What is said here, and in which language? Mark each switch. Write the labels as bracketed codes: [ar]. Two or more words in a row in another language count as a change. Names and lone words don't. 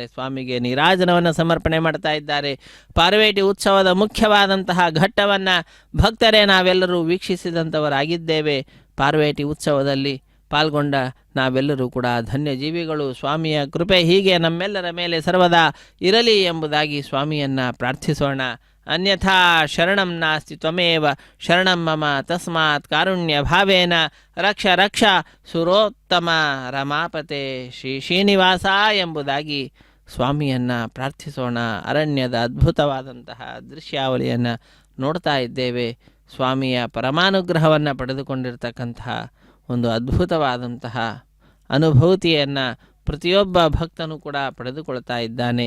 [kn] ಸ್ವಾಮಿಗೆ ನೀರಾಜನವನ್ನು ಸಮರ್ಪಣೆ ಮಾಡ್ತಾ ಇದ್ದಾರೆ. ಪಾರ್ವೇಟಿ ಉತ್ಸವದ ಮುಖ್ಯವಾದಂತಹ ಘಟ್ಟವನ್ನು ಭಕ್ತರೇ ನಾವೆಲ್ಲರೂ ವೀಕ್ಷಿಸಿದಂಥವರಾಗಿದ್ದೇವೆ. ಪಾರ್ವೇಟಿ ಉತ್ಸವದಲ್ಲಿ ಪಾಲ್ಗೊಂಡ ನಾವೆಲ್ಲರೂ ಕೂಡ ಧನ್ಯ ಜೀವಿಗಳು. ಸ್ವಾಮಿಯ ಕೃಪೆ ಹೀಗೆ ನಮ್ಮೆಲ್ಲರ ಮೇಲೆ ಸರ್ವದಾ ಇರಲಿ ಎಂಬುದಾಗಿ ಸ್ವಾಮಿಯನ್ನು ಪ್ರಾರ್ಥಿಸೋಣ. [sa] ಅನ್ಯಥಾ ಶರಣಂ ನಾಸ್ತಿ ತ್ವಮೇವ ಶರಣಂ ಮಮ ತಸ್ಮಾತ್ ಕಾರುಣ್ಯ ಭಾವೇನ ರಕ್ಷ ರಕ್ಷ ಸುರೋತ್ತಮ ರಮಾಪತೆ ಶ್ರೀ ಶ್ರೀನಿವಾಸ [kn] ಎಂಬುದಾಗಿ ಸ್ವಾಮಿಯನ್ನು ಪ್ರಾರ್ಥಿಸೋಣ. ಅರಣ್ಯದ ಅದ್ಭುತವಾದಂತಹ ದೃಶ್ಯಾವಳಿಯನ್ನು ನೋಡ್ತಾ ಇದ್ದೇವೆ. ಸ್ವಾಮಿಯ ಪರಮಾನುಗ್ರಹವನ್ನು ಪಡೆದುಕೊಂಡಿರ್ತಕ್ಕಂತಹ ಒಂದು ಅದ್ಭುತವಾದಂತಹ ಅನುಭೂತಿಯನ್ನು ಪ್ರತಿಯೊಬ್ಬ ಭಕ್ತನೂ ಕೂಡ ಪಡೆದುಕೊಳ್ತಾ ಇದ್ದಾನೆ.